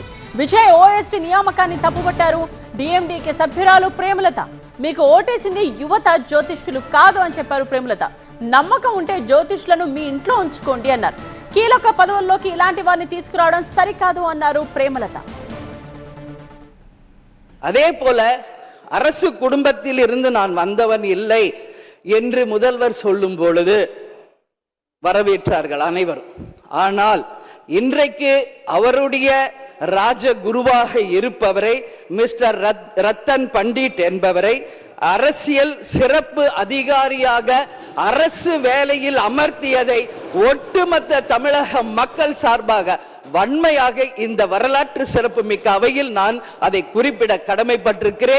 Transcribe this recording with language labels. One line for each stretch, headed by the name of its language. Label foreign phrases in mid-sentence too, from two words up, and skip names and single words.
Telugu: విజయ్ ఓఎస్టీ నియామకాన్ని తప్పుపట్టారు డీఎండీకే సభ్యురాలు ప్రేమలత. మీకు ఓటేసింది యువత, జ్యోతిష్యులు కాదు అని చెప్పారు ప్రేమలత. నమ్మకం ఉంటే జ్యోతిష్యులను మీ ఇంట్లో ఉంచుకోండి అన్నారు. కీలక పదవుల్లోకి ఇలాంటి వారిని తీసుకురావడం సరికాదు అన్నారు ప్రేమలత.
Tamil: அதே போல அரசு குடும்பத்தில் இருந்து நான் வந்தவன் இல்லை என்று முதல்வர் சொல்லும் பொழுது வரவேற்றார்கள் அனைவரும். ஆனால் இன்றைக்கு அவருடைய ராஜகுருவாக இருப்பவரை மிஸ்டர் ரத்தன் பண்டிட் என்பவரை அரசியல் சிறப்பு அதிகாரியாக அரசு வேலையில் அமர்த்தியதை ஒட்டுமொத்த தமிழக மக்கள் சார்பாக வன்மையாக இந்த வரலாற்று சிறப்பு மிக்க அவையில் நான் அதை குறிப்பிட கடமைப்பட்டிருக்கிறேன்.